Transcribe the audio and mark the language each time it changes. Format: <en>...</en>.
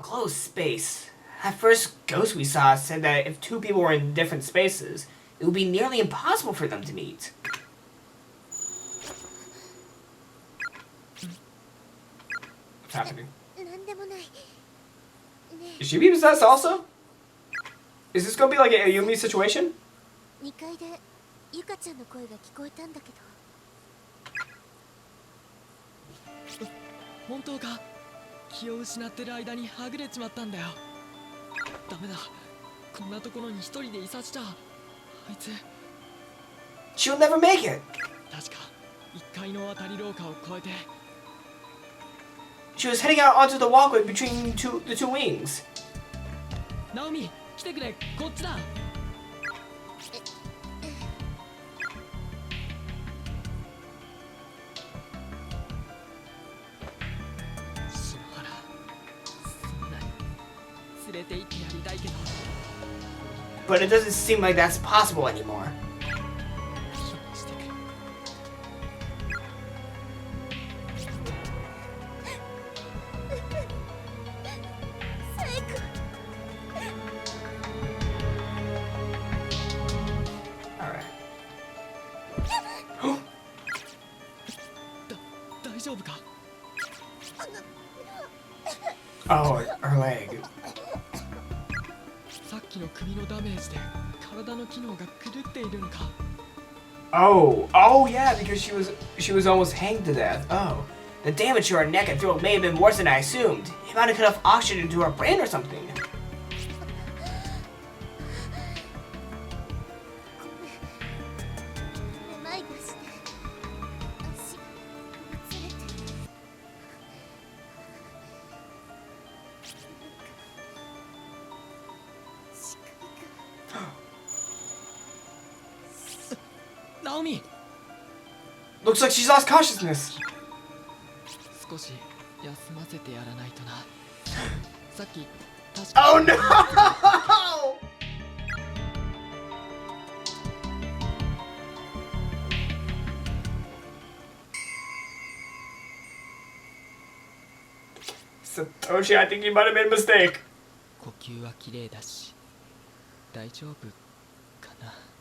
<en>Closed space. That first ghost we saw said that if two people were in different spaces, it would be nearly impossible for them to meet. What's happening?</en> <ja>なんでもない。ね</ja> <en>Is she being possessed also? Is this gonna be like a Yumi situation?</en> <ja>え、2階でゆかちゃんの声が聞こえたんだけど。本当か。気を失ってる間にはぐれちまったんだよ。ダメだ、こんなところに一人でいさせちゃ。あいつ</ja> <en>She'll never make it.</en> <ja>確か1階の渡り廊下を越えて。</ja> <en>She was heading out onto the walkway between the two wings.</en> <ja>ナオミ、来てくれ、こっちだ。篠原、そんなに連れて行ってやりたいけど。</ja> <en>But it doesn't seem like that's possible anymore.</en> <ja>してくれ。聖子。</ja> <en>Alright.</en> <ja>大丈夫か。</ja> <en>Oh, her leg.</en> <ja>さっきの首のダメージで体の機能が狂っているのか。</ja> <en>Oh, yeah, because she was almost hanged to death. Oh, the damage to her neck and throat may have been worse than I assumed. He might have cut off oxygen to her brain or something.</en> <ja>めまいがして足がつれて。仕組みが。ナオミ、</ja> <en>Look Looks like she's lost consciousness.</en> <ja>少し休ませてやらないとな。さっき確か</ja> <en>Oh no! Satoshi, I think you might have made a mistake.</en> <ja>呼吸は綺麗だし大丈夫かな。</ja>